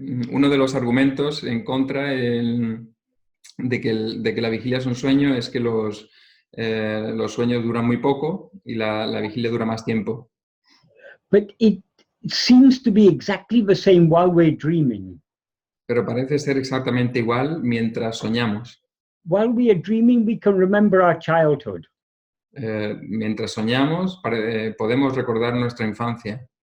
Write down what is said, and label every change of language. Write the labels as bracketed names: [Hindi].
[Spanish] Uno de los argumentos en contra de que la vigilia es un sueño es que los sueños duran muy poco y la vigilia dura más tiempo. [English] But it seems to be exactly the same while we're dreaming. [Spanish] Pero parece ser exactamente igual mientras soñamos. [English] While we are dreaming, we can remember our childhood. [Spanish] Mientras soñamos, podemos recordar nuestra infancia.